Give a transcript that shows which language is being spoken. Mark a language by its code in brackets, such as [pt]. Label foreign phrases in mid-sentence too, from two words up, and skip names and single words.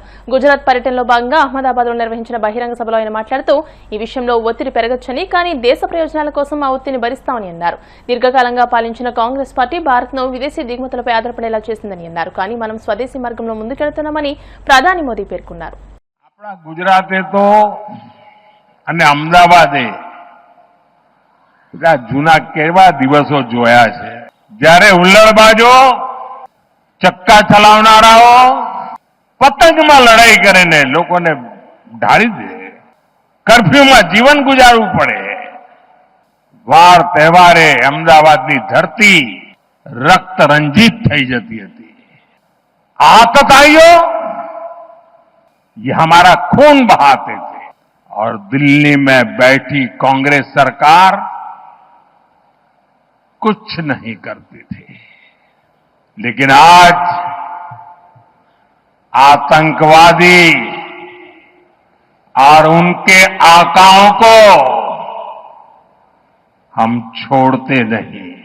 [te] గుజరాత్ పర్యటనలో భాగంగా అహ్మదాబాద్లో నిర్వహించిన బహిరంగ సభలో ఆయన మాట్లాడుతూ ఈ విషయంలో ఒత్తిడి పెరగొచ్చని, కానీ దేశ ప్రయోజనాల కోసం ఆ ఒత్తిడిని భరిస్తామని అన్నారు. దీర్ఘకాలంగా పాలించిన కాంగ్రెస్ పార్టీ భారత్ను విదేశీ దిగుమతులపై ఆధారపడేలా చేసిందని అన్నారు. కానీ మనం స్వదేశీ మార్గంలో ముందుకెళ్తున్నామని ప్రధాని మోదీ పేర్కొన్నారు. [gu] આપણા ગુજરાતે તો અને અમદાવાદે જૂના કેવા દિવસો જોયા છે, જ્યારે હુલ્લડબાજો, ચક્કા ચલાવનારાઓ પતંગમાં લડાઈ કરીને લોકોને ઢાળી દે, કર્ફ્યુમાં જીવન ગુજારવું પડે. વાર તહેવારે અમદાવાદની ધરતી રક્ત રંજીત થઈ જતી હતી. [hi] आतताइयों ये हमारा खून बहाते थे और दिल्ली में बैठी कांग्रेस सरकार कुछ नहीं करती थी. लेकिन आज आतंकवादी और उनके आकाओं को हम छोड़ते नहीं.